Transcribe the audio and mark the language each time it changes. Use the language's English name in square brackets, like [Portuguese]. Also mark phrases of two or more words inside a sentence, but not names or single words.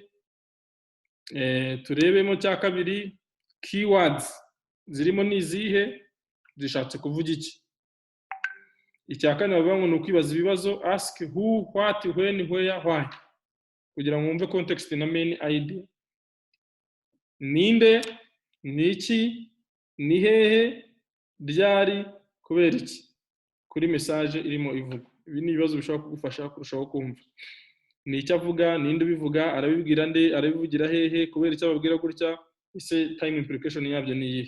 [Kinyarwanda] Turebemo cya kabiri keywords zirimo ni izihe, zishatse kuvuga iki. Icya kane bavuga ngo ni ukwibaza ibibazo, [English] ask who, what, when, where, why, [Kinyarwanda] kugira ngo wumve context na [English] main idea. [Kinyarwanda] Ninde, ni iki, ni hehe, ryari, kubera iki, kuri message irimo ivuga. Ibi ni ibibazo bishobora kugufasha kurushaho kumva. Ni icyo avuga, ninde ubivuga, arabibwira nde, arabivugira hehe, kubera icyo ababwira gutya, ise [English] time implication [Kinyarwanda] yabyo ni iyihe.